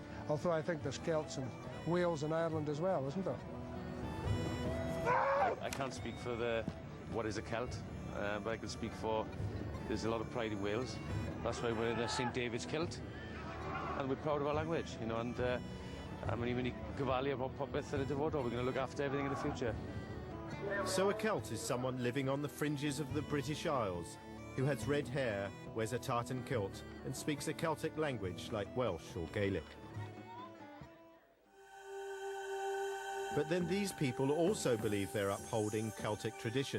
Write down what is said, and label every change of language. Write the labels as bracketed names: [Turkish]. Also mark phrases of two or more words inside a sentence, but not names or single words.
[English] Although I think there's Celts in Wales and Ireland as well, isn't there? I can't speak for what is a Celt, but I can speak for there's a lot of pride in Wales. That's why we're in a St David's kilt, and we're proud of our language, you know. And I'm even gofalu about [Welsh] popeth yn y dyfodol. [English] We're going to look after everything in the future. So a Celt is someone living on the fringes of the British Isles, who has red hair, wears a tartan kilt, and speaks a Celtic language like Welsh or Gaelic. But then these people also believe they're upholding Celtic tradition.